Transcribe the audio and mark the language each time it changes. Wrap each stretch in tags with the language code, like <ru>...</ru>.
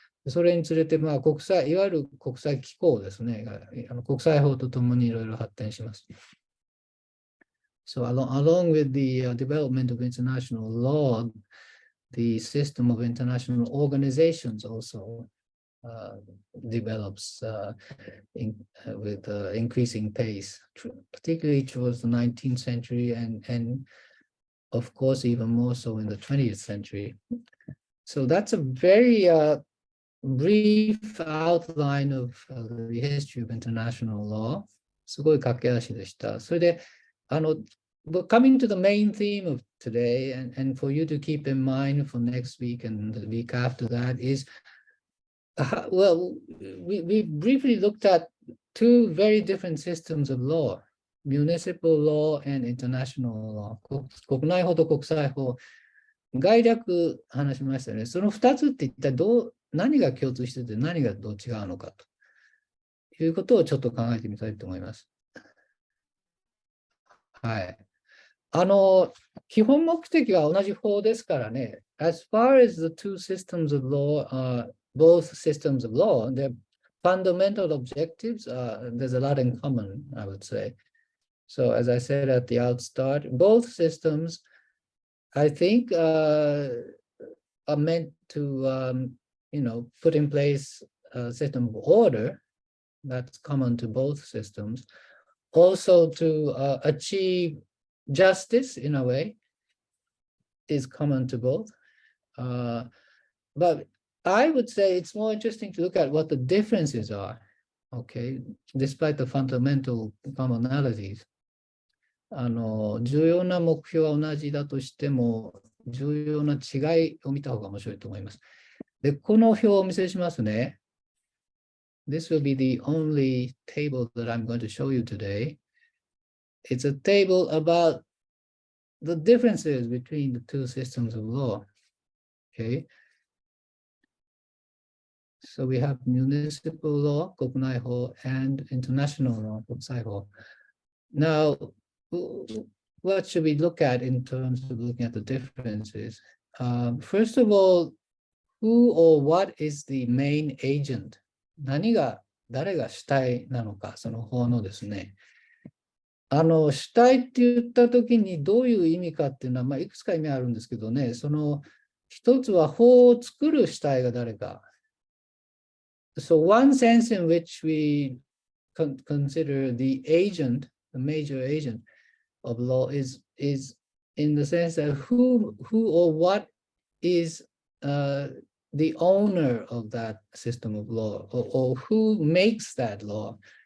<ja>それにつれて、まあ、いわゆる国際機構ですね、国際法とともにいろいろ発展します。</ja> <en>So along with the development of international law, the system of international organizations also develops with increasing pace, particularly towards the 19th century and of course even more so in the 20th century. So that's a very brief outline of the history of international law.</en> <ja>すごい駆け足でした。</ja> <en>それでbut coming to the main theme of today, and for you to keep in mind for next week and the week after that is, well, we briefly looked at two very different systems of law, municipal law and international law.</en> <ja>国内法と国際法。概略話しましたね。その2つって一体何が共通してて何がどう違うのかということをちょっと考えてみたいと思います。はい。基本目的は同じ法ですからね。</ja> <en>As far as the two systems of law are both systems of law, their fundamental objectives, there's a lot in common, I would say. So as I said at the outstart, both systems, I think, are meant to, you know, put in place a system of order that's common to both systems. Also to achieve justice in a way is common to both. But I would say it's more interesting to look at what the differences are, okay, despite the fundamental commonalities.</en> <ja>重要な目標は同じだとしても、重要な違いを見た方が面白いと思います。で、この表をお見せしますね。</ja> <en>this will be the only table that I'm going to show you today. It's a table about the differences between the two systems of law. Okay. So we have municipal law, 国内法, and international law, 国際法. Now, what should we look at in terms of looking at the differences? First of all, who or what is the main agent?</en> <ja>誰が主体なのか、その法のですね。主体って言ったときにどういう意味かっていうのは、いくつか意味あるんですけどね、その一つは法を作る主体が誰か。</ja> <en>So one sense in which we consider the agent, the major agent of law is in the sense that who or what is the owner of that system of law, or who makes that law.</en>